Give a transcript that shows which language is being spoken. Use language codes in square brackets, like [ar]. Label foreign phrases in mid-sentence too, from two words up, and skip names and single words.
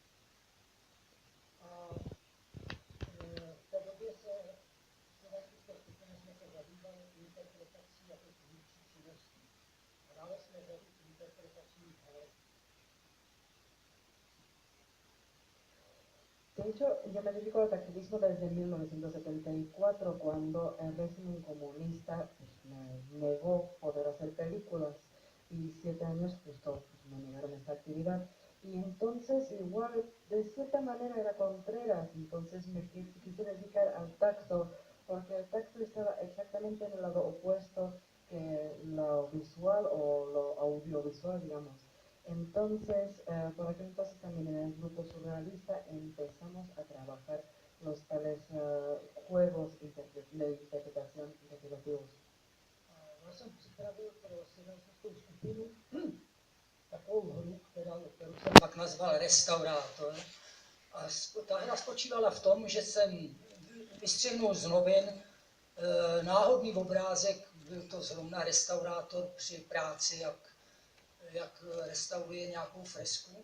[cs] A v té době se studentské skupině jsme se zabývali interpretací jako tvůrčí činností. Hráli jsme řadu interpretačních her. [es] De hecho, yo me dedico al tactilismo desde 1974, cuando el régimen comunista pues, me negó poder hacer películas y 7 años justo pues, me negaron esta actividad. Y entonces igual, de cierta manera era Contreras, entonces me quise dedicar al tacto, porque el tacto estaba exactamente en el lado opuesto que lo visual o lo audiovisual, digamos. Entonces, por aquel entonces también en el grupo surrealista empezamos a trabajar los tales juegos de interpretación interpretativos. [cs] Já jsem připravil pro synanskou skupinu takovou hru, kterou jsem pak nazval Restaurátor. A ta hra spočívala v tom, že jsem vystřihnul z novin náhodný obrázek, byl to zrovna restaurátor při práci, jak restauruje nějakou fresku.